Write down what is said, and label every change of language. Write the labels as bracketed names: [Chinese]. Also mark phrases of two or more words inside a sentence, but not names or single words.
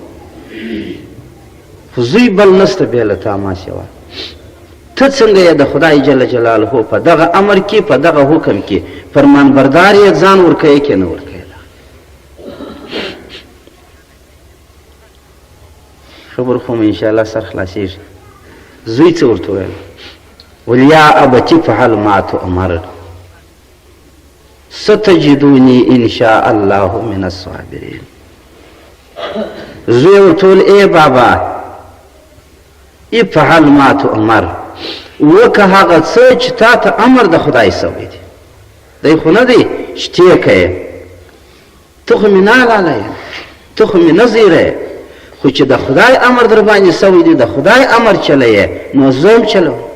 [Pashto] خو زوی بل نسته بې له تا ما سوا ته څنګه یې د خدای جل جلاله په دغه امر کې په دغه حکم کې فرمان بردار یې ځان ورکوې که نه ورکوې خبر خو مې انشاءالله سر خلاصېږي زوی څه ورته ویل ویل [Arabic] یا ابتي فعل ما تؤمر ستجدوني ان شاء الله من الصابرين [Pashto] زوی ورته ویل ای بابا [Arabic] افعل ما تؤمر [Pashto] وکه هغه څه چې تا ته امر د خدای سوی دی دی خو نه دی چې ته یې کوې ته خو مې نه حلاله ته خو مې نه زیره خو چې د خدای امر در باندې سوی دی د خدای امر چلوې نو زه هم چلوم